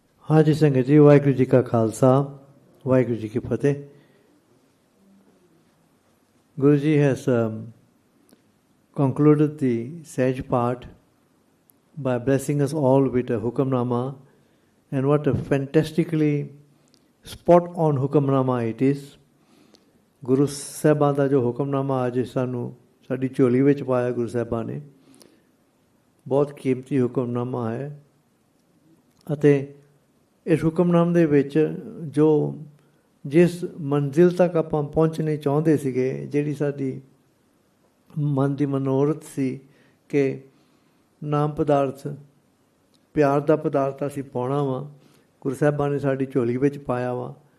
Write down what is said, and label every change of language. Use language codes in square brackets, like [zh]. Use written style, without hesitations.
[pa] ਹਾਂਜੀ ਸੰਗਤ ਜੀ, ਵਾਹਿਗੁਰੂ ਜੀ ਕਾ ਖਾਲਸਾ ਵਾਹਿਗੁਰੂ ਜੀ ਕੀ ਫਤਿਹ। [en] Guru Ji has concluded the sage part by blessing us all with a hukamnama, and what a fantastically spot on hukamnama it is. [pa] Guru Sahibaan ਦਾ ਜੋ ਹੁਕਮਨਾਮਾ ਅੱਜ ਸਾਨੂੰ ਸਾਡੀ ਝੋਲੀ ਵਿੱਚ ਪਾਇਆ ਗੁਰੂ ਸਾਹਿਬਾਂ ਨੇ, ਬਹੁਤ ਕੀਮਤੀ ਹੁਕਮਨਾਮਾ ਹੈ। ਅਤੇ ਇਸ ਹੁਕਮਨਾਮੇ ਦੇ ਵਿੱਚ ਜੋ ਜਿਸ ਮੰਜ਼ਿਲ ਤੱਕ ਆਪਾਂ ਪਹੁੰਚਣੇ ਚਾਹੁੰਦੇ ਸੀਗੇ, ਜਿਹੜੀ ਸਾਡੀ ਮਨ ਦੀ ਮਨੋਰਥ ਸੀ ਕਿ ਨਾਮ ਪਦਾਰਥ ਪਿਆਰ ਦਾ ਪਦਾਰਥ ਅਸੀਂ ਪਾਉਣਾ ਵਾ, ਗੁਰੂ ਸਾਹਿਬਾਂ ਨੇ ਸਾਡੀ ਝੋਲੀ ਵਿੱਚ ਪਾਇਆ ਵਾ।